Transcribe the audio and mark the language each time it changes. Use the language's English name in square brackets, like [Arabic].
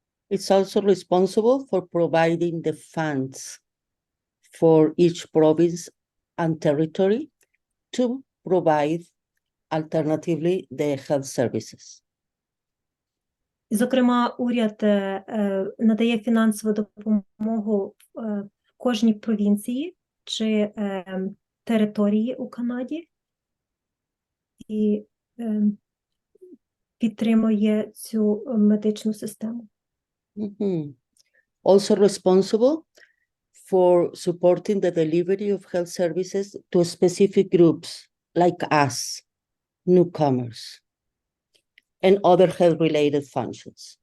[English] It's also responsible for providing the funds for each province and territory to provide alternatively the health services. [Ukrainian] І, зокрема, уряд надає фінансову допомогу в кожній провінції чи території у Канаді і підтримує цю медичну систему. Mhm. [English] Also responsible for supporting the delivery of health services to specific groups like us, newcomers, and other health-related functions.